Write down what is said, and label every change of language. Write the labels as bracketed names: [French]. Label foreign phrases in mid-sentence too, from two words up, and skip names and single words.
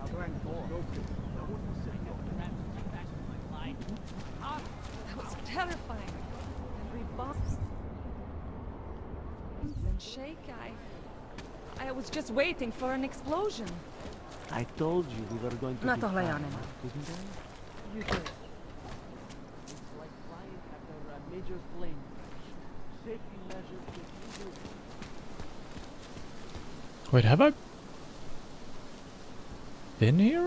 [English] That was terrifying. Every box and shake. I was just waiting for an explosion. I told you we were going to [Czech] Na [English] be [Czech] tohle já [English] fine, [Czech] nemám. [English] didn't I? You did. It's like flying after a major plane crash. Safety measures to do. Wait, have I been here?